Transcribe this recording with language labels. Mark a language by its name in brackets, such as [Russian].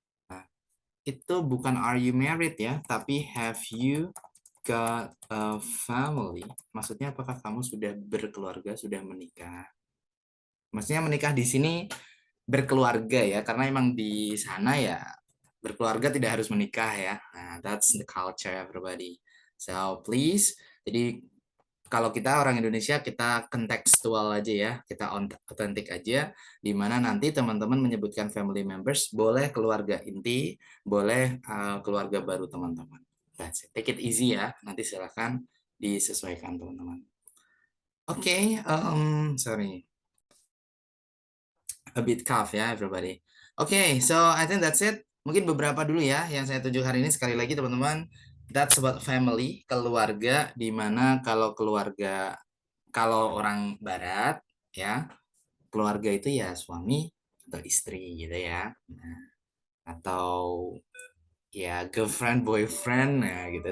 [Indonesian] Nah, itu bukan [English] are you married ya, [Indonesian] tapi [English] have you got a family? [Indonesian] Maksudnya apakah kamu sudah berkeluarga, sudah menikah? Maksudnya menikah di sini berkeluarga ya, karena emang di sana ya berkeluarga tidak harus menikah ya. [English] Nah, that's the culture everybody. So please, [Indonesian] jadi kalau kita orang Indonesia kita kontekstual aja ya, kita otentik aja, di mana nanti teman-teman menyebutkan family members, boleh keluarga inti, boleh keluarga baru teman-teman. [English] That's it. Take it easy [Indonesian] ya, nanti silahkan disesuaikan teman-teman. [English] Oke, sorry. A bit cough ya everybody. Okay, so I think that's it. [Indonesian] Mungkin beberapa dulu ya yang saya tunjuk hari ini. Sekali lagi teman-teman, [English] that's about family, [Indonesian] keluarga, di mana kalau keluarga, kalau orang barat ya, keluarga itu ya suami atau istri gitu ya. Nah, atau ya girlfriend, boyfriend, nah gitu.